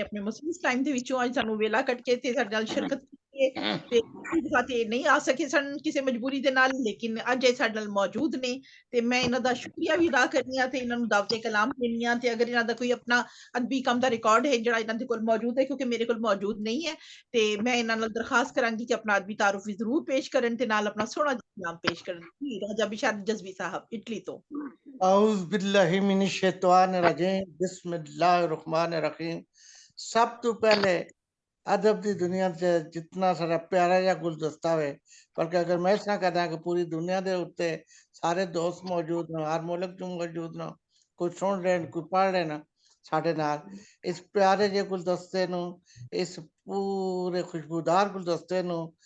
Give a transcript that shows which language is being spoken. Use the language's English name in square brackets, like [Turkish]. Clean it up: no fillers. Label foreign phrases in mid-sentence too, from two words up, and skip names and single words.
[Punjabi] ਆਪਣੇ ਮਸਰੂਫ ਟਾਈਮ ਦੇ ਵਿੱਚੋਂ ਅੱਜ ਸਾਨੂੰ ਵੇਲਾ ਕੱਢ ਕੇ ਤੇ ਸਾਡੇ ਨਾਲ ਸ਼ਿਰਕਤ ਕੀਤੀ ਹੈ ਤੇ ਖਾਤੇ ਨਹੀਂ ਆ ਸਕੇ ਸਨ ਕਿਸੇ ਮਜਬੂਰੀ ਦੇ ਨਾਲ ਲੇਕਿਨ ਅੱਜ ਇਹ ਸਾਡੇ ਨਾਲ ਮੌਜੂਦ ਨੇ ਤੇ ਮੈਂ ਇਹਨਾਂ ਦਾ ਸ਼ੁਕਰੀਆ ਵੀ ਅਦਾ ਕਰਨੀ ਆ ਤੇ ਇਹਨਾਂ ਨੂੰ ਦਾਵਤੇ ਕਲਾਮ ਦੇਣੀ ਆ ਤੇ ਅਗਰ ਇਹਨਾਂ ਦਾ ਕੋਈ ਆਪਣਾ ਅਦਬੀ ਕੰਮ ਦਾ ਰਿਕਾਰਡ ਹੈ ਜਿਹੜਾ ਇਹਨਾਂ ਦੇ ਕੋਲ ਮੌਜੂਦ ਹੈ ਕਿਉਂਕਿ ਮੇਰੇ ਕੋਲ ਮੌਜੂਦ ਨਹੀਂ ਹੈ ਤੇ ਮੈਂ ਇਹਨਾਂ ਨਾਲ ਦਰਖਾਸਤ ਕਰਾਂਗੀ ਕਿ ਆਪਣਾ ਅਦਬੀ ਤਾਰੁਫ ਵੀ ਜ਼ਰੂਰ ਪੇਸ਼ ਕਰਨ ਤੇ ਨਾਲ ਆਪਣਾ ਸੋਹਣਾ ਕਲਾਮ ਪੇਸ਼ ਕਰਨ ਜੀ ਰਾਜਾ ਬਿਸ਼ਾਰਤ ਜਜ਼ਬੀ ਸਾਹਿਬ ਇਟਲੀ ਤੋਂ [Arabic] أعوذ بالله من الشيطان الرجيم بسم الله الرحمن الرحيم. [Punjabi] ਸਭ ਤੋ ਪਹਿਲੇ ਅਦਬ ਕੀ ਦੁਨੀਆ ਸੇ ਜਿਤਨਾ ਸਾਰਾ ਪਿਆਰਾ ਯਾ ਗੁਲਦਸਤਾ ਹੈ ਬਲਕਿ ਅਗਰ ਮੈਂ ਇਸ ਤਰ੍ਹਾਂ ਕਹਤਾ ਕਿ ਪੂਰੀ ਦੁਨੀਆ ਕੇ ਉੱਤੇ ਸਾਰੇ ਦੋਸਤ ਮੌਜੂਦ ਨੇ ਹਰ ਮੁਲਕ ਚੋਂ ਮੌਜੂਦ ਨੇ ਕੋਈ ਸੁਣ ਰਹੇ ਨੇ ਕੋਈ ਪੜ੍ਹ ਰਹੇ ਨੇ ਸਾਡੇ ਨਾਲ ਇਸ ਪਿਆਰੇ ਜੇ ਗੁਲਦਸਤੇ ਨੂੰ ਇਸ ਪੂਰੇ ਖੁਸ਼ਬੂਦਾਰ ਗੁਲਦਸਤੇ ਨੂੰ इस पूरे खुशबूदार गुलदस्ते नू